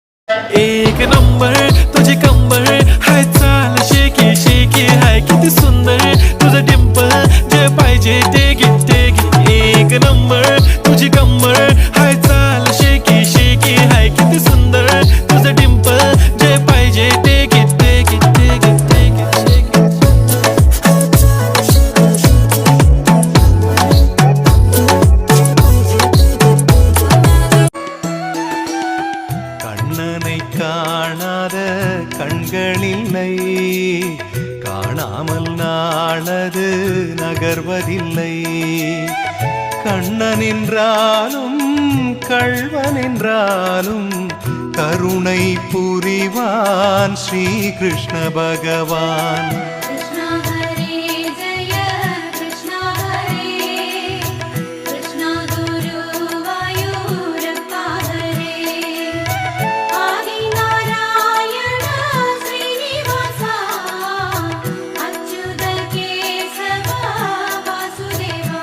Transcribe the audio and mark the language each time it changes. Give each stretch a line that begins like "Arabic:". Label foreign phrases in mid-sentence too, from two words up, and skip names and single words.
Marathi: एक नंबर तुझे कंबर हाय चाल शेकी शेकी हाय किती सुंदर तुझं डिंपल जे पाहिजे ते एक नंबर तुझी कंबर हाय चाल शेकी शेकी हाय किती सुंदर तुझं डिंपल जे पाहिजे ते
Tamil: கண்ணனை காணாத கண்களில்லை காணாமல் நாளது நகர்வதில்லை கண்ணனென்றாலும் கள்வனென்றாலும் கருணை புரிவான் ஸ்ரீ கிருஷ்ண பகவான்
Sanskrit: कृष्णा हरे जय कृष्णा हरे कृष्णा गुरुवायूरप्पा हरे आदि नारायण श्रीनिवासा अच्युत केशव वासुदेवा